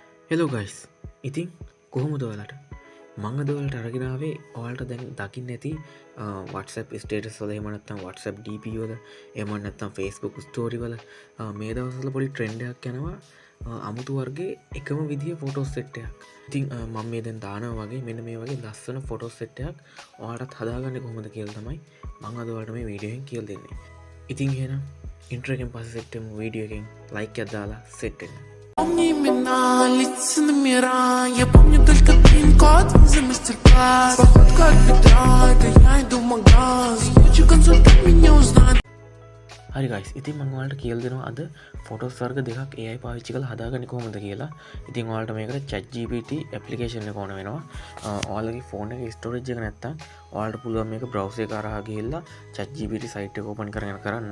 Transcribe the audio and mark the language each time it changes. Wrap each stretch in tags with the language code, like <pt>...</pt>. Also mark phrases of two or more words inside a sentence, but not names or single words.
<si>හෙලෝ ගයිස් ඉතින් කොහොමද ඔයාලට මංග දවලට අරගෙනාවේ ඔයාලට දැන් දකින්න ඇති WhatsApp ස්ටේටස් වල එමනත්තම් WhatsApp DPවල එමනත්තම් Facebook ස්ටෝරිවල මේ දවසල පොඩි ට්‍රෙන්ඩයක් යනවා අමුතු වර්ගේ එකම විදිහ ෆොටෝස් සෙට්ටයක් ඉතින් මම මේ දැන් දානව වගේ මෙන්න මේ වගේ ලස්සන ෆොටෝස් සෙට්ටයක් ඔයාලටත් හදාගන්න කොහොමද කියලා තමයි මං අද ඔයාලට මේ වීඩියෝෙන් කියලා දෙන්නේ ඉතින් එහෙනම් ඉන්ට්‍රෝ එකෙන් පස්සේ සෙට් වෙමු වීඩියෝ එකෙන් ලයික් එකක් දාලා සෙට් වෙන්න</si> <ru>Помни имена, лица номера. Я помню только пин-код за мастер-класс. Походка от бедра, это я иду в магаз. Лучше консультант меня узнать.</ru> <si>හරි ගයිස් ඉතින් මම ඔයාලට කියලා දෙනවා අද ෆොටෝස් වර්ග දෙකක් AI පාවිච්චි කරලා හදාගන්නේ කොහොමද කියලා. ඉතින් ඔයාලට මේකට ChatGPT ඇප්ලිකේෂන් එක ඕන වෙනවා. ඔයාලගේ ෆෝන් එකේ ස්ටෝරේජ් එක නැත්තම් ඔයාලට පුළුවන් මේක බ්‍රවුසර් එක හරහා ගිහිල්ලා ChatGPT site එක ඕපන් කරගෙන කරන්න.</si>